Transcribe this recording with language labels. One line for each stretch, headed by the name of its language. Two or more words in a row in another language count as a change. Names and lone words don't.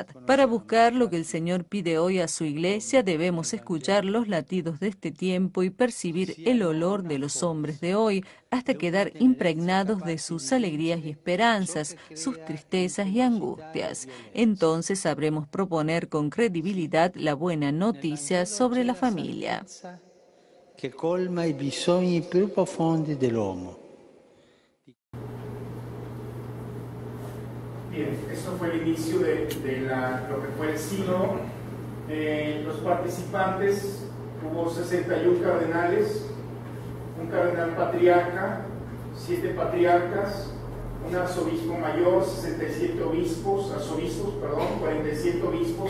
Spanish: Para buscar lo que el Señor pide hoy a su Iglesia, debemos escuchar los latidos de este tiempo y percibir el olor de los hombres de hoy, hasta quedar impregnados de sus alegrías y esperanzas, sus tristezas y angustias. Entonces sabremos proponer con credibilidad la buena noticia sobre la familia.
Italian: Que colma i bisogni più profondi dell'uomo.
Spanish: Bien, esto fue el inicio de lo que fue el sínodo. Los participantes, hubo 61 cardenales, un cardenal patriarca, 7 patriarcas, un arzobispo mayor, 67 arzobispos, 47 obispos.